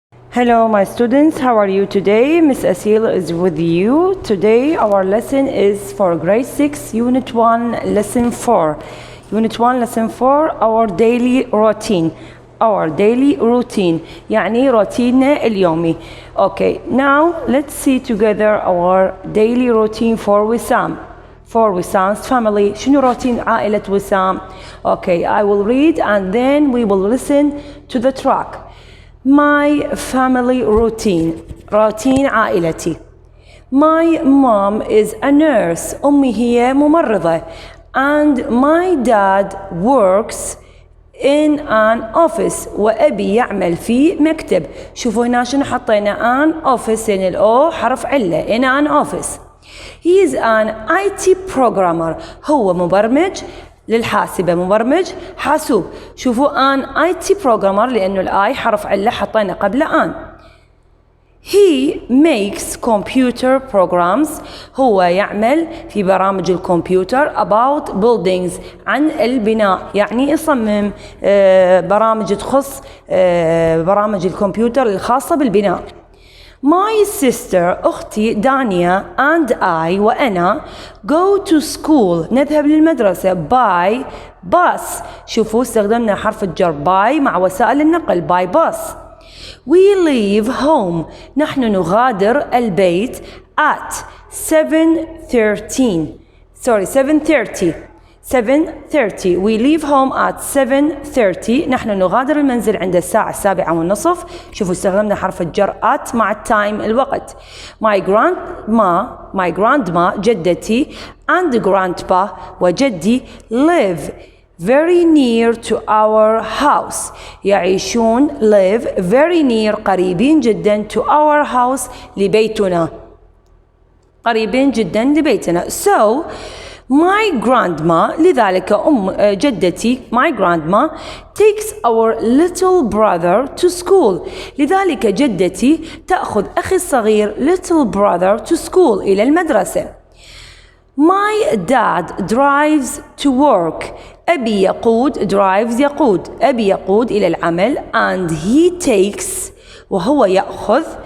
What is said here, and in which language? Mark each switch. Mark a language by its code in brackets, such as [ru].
[en] Hello my students, how are you today? Miss Asil is with you. Today our lesson is for grade 6, unit 1, lesson 4. Unit 1, lesson 4, our daily routine. Our daily routine, [ar] يعني روتيننا اليومي. [en] Okay, now let's see together our daily routine for Wissam. For Wissam's family. [ar] شنو روتين عائلة وسام? [en] Okay, I will read and then we will listen to the track. My family routine. [ar] روتين عائلتي. [en] My mom is a nurse. [ar] أمي هي ممرضة. [en] And my dad works in an office. [ar] وأبي يعمل في مكتب. شوفوا هنا شنو حطينا [en] an office [ar] يعني الأو حرف علة. [en] In an office. He is an IT programmer. [ar] هو مبرمج للحاسبة، مبرمج حاسوب. شوفوا [en] an IT programmer [ar] لأنه الآي حرف علة حطينا قبل an. [en] He makes computer programs. [ar] هو يعمل في برامج الكمبيوتر [en] about buildings [ar] عن البناء، يعني يصمم برامج تخص برامج الكمبيوتر الخاصة بالبناء. [en] My sister [ar] أختي دانيا [en] and I [ar] وأنا [en] go to school [ar] نذهب للمدرسة [en] by bus. [ar] شوفوا استخدمنا حرف الجر by مع وسائل النقل [en] by bus. We leave home [ar] نحن نغادر البيت [en] at 7:30. 7:30. We leave home at 7:30. [ar] نحن نغادر المنزل عند الساعة 7:30. شوفوا استخدمنا حرف الجر at مع التايم الوقت. [en] My grandma [ar] جدتي [en] and grandpa [ar] وجدي [en] live very near to our house. [ar] يعيشون [en] live very near [ar] قريبين جدا [en] to our house [ar] لبيتنا. قريبين جدا لبيتنا. [en] So my grandma [ar] لذلك جدتي [en] my grandma takes our little brother to school. [ar] لذلك جدتي تأخذ أخي الصغير [en] little brother to school [ar] إلى المدرسة. [en] My dad drives to work. [ar] أبي يقود يقود. أبي يقود إلى العمل [en] and he takes [ar] وهو يأخذ.